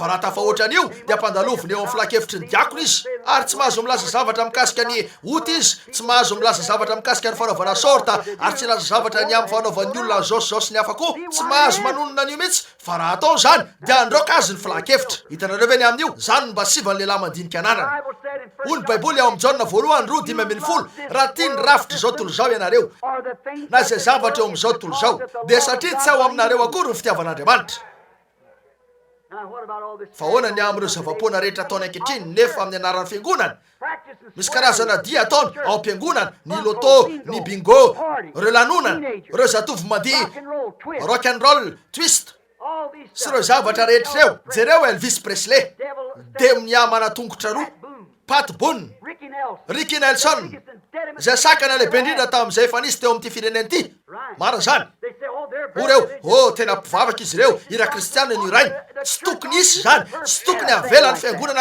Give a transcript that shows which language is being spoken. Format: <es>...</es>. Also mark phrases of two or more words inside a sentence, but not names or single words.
<mg>raha tafahoatran'io de ampandaloviny eo amin'ny filakevitry ny diakona izy ary tsy mahazo milaza zavatra mikasika ny ota izy tsy mahazo milaza zavatra mikasika ny fanaovana sorta ary tsy laza zavatra ny amin'ny fanaovan'ny olona zosy ny hafa koa tsy mahazo manonona an'io mihitsy fa raha atao zany de androka azy ny filakevitra hitanareo ve ny amin'io zany no mba sivany lehilahy mandinika ananana ony baiboly ao amin'ny Jaona 1:10 raha tia ny rafitra zao tontolo zao ianareo na zay zavatra eo amin'izao tontolo zao de satria tsy ao aminareo akory ny fitiavan'andriamanitra fa hoana ny amin'ireo zava-poana rehetra ataony ankehitriny nefa amin'ny anaran'ny fiangonana misy karazana dia ataony ao am-piangonana ny loto ny bingo reo lanonana reo zatovy mandihy</mg> <en>rock and roll twist</en> <mg>sy reo zavatra rehetra reo jereo Elvis Presley de miamana tongotra roa Pat Boone Ricky Nelson zay sakana lehibe indrindra tamin'izay efa nisy teo amin'ity fireneny ity marina zany reo tena mpivavaka izy reo ira kristiana ny irainy tsy tokony isy zany tsy tokony avelan'ny fiangonana</mg>